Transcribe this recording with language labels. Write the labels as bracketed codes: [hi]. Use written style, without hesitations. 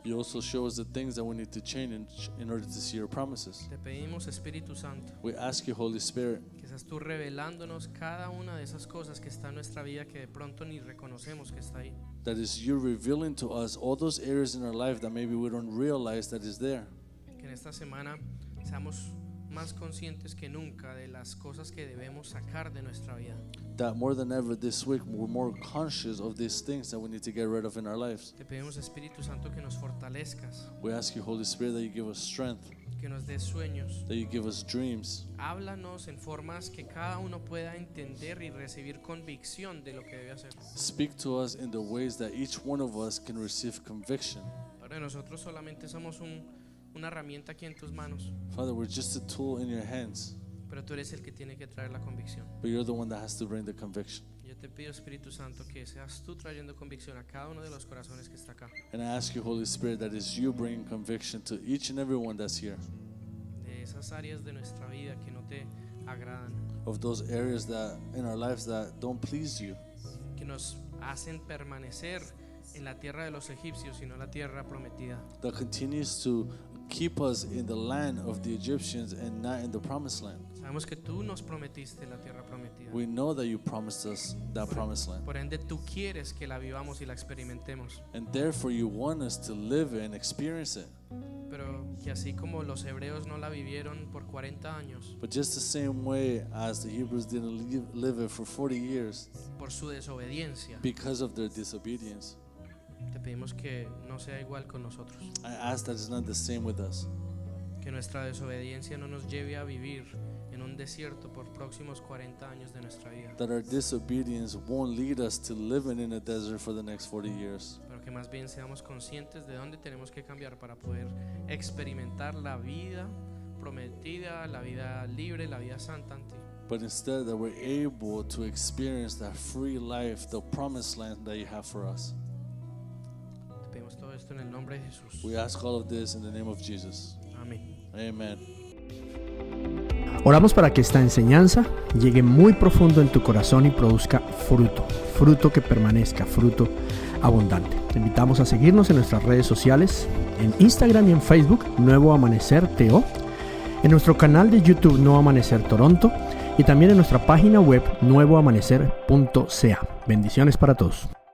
[en] You also show us the things that we need to change in order to see your promises. [es] Te pedimos, Espíritu Santo, [en] We ask you, Holy Spirit, [es] que seas tú revelándonos cada una de esas cosas que está en nuestra vida que de pronto ni reconocemos que está ahí. [en] that is you revealing to us all those areas in our life that maybe we don't realize that is there. [es] Que en esta semana seamos más conscientes que nunca de las cosas que debemos sacar de nuestra vida. [en] That more than ever this week we're more conscious of these things that we need to get rid of in our lives. [es] Te pedimos, Espíritu Santo, que nos fortalezcas, [en] We ask you, Holy Spirit, that you give us strength, [es] que nos des sueños. [en] that you give us dreams. [es] Háblanos en formas que cada uno pueda entender y recibir convicción de lo que debe hacer. [en] Speak to us in the ways that each one of us can receive conviction. [es] Padre, nosotros solamente somos una herramienta aquí en tus manos, [en] Father, we're just a tool in your hands, [es] pero tú eres el que tiene que traer la convicción. [en] but you're the one that has to bring the conviction. [es] Yo te pido, Espíritu Santo, que seas tú trayendo convicción a cada uno de los corazones que está acá, [en] And I ask you, Holy Spirit, that is you bringing conviction to each and every one that's here, [es] de esas áreas de nuestra vida que no te agradan, [en] of those areas that in our lives that don't please you, [es] que nos hacen permanecer en la tierra de los egipcios y no la tierra prometida. [en] that continues to keep us in the land of the Egyptians and not in the promised land. [es] Sabemos que tú nos prometiste la tierra prometida. [en] We know that you promised us that promised land, [es] Por ende, tú quieres que la vivamos y la experimentemos. [en] and therefore you want us to live it and experience it. [es] Pero que así como los hebreos no la vivieron por 40 años [en] But just the same way as the Hebrews didn't live it for 40 years [es] por su desobediencia, [en] because of their disobedience, [es] te pedimos que no sea igual con nosotros. [en] I ask that it's not the same with us. [es] Que nuestra desobediencia no nos lleve a vivir en un desierto por próximos 40 años de nuestra vida, [en] That our disobedience won't lead us to living in a desert for the next 40 years. [es] pero que más bien seamos conscientes de dónde tenemos que cambiar para poder experimentar la vida prometida, la vida libre, la vida santa en ti. [en] But instead that we're able to experience that free life, the promised land that you have for us. [es] Te pedimos todo esto en el nombre de Jesús. [en] We ask all of this in the name of Jesus. [es] Amén. [en] Amen. [es] Oramos para que esta enseñanza llegue muy profundo en tu corazón y produzca fruto, fruto que permanezca, fruto abundante. Te invitamos a seguirnos en nuestras redes sociales, en Instagram y en Facebook, Nuevo Amanecer TO, en nuestro canal de YouTube Nuevo Amanecer Toronto y también en nuestra página web nuevoamanecer.ca. Bendiciones para todos.